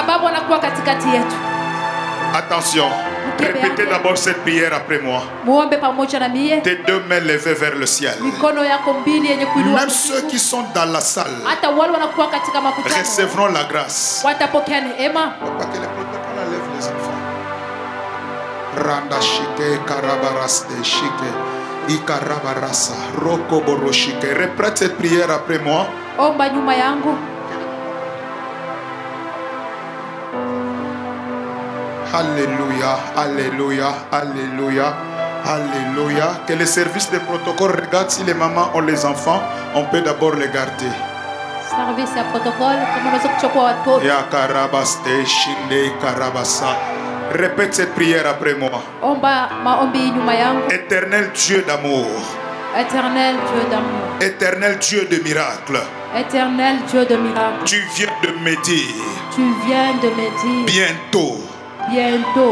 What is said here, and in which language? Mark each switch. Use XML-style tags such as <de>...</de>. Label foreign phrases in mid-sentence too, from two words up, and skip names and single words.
<fr>Attention, répétez d'abord cette prière après moi. Tes deux mains levées vers le ciel. Même ceux qui sont dans la salle recevront la grâce. Papa, que les protocoles enlèvent les enfants. Randa shike karabaraste shike ikarabarasa roko boroshike. Répète cette prière après moi. Alléluia, alléluia, alléluia, alléluia. Que les services de protocole regardent si les mamans ont les enfants, on peut d'abord les garder. Service à protocole, Ya karabaste shinde karabasa. Répète cette prière après moi. Éternel Dieu d'amour. Éternel Dieu d'amour. Éternel Dieu de miracle. Éternel Dieu de miracle. Tu viens de me dire. Tu viens de me dire. Bientôt. Bientôt.</fr>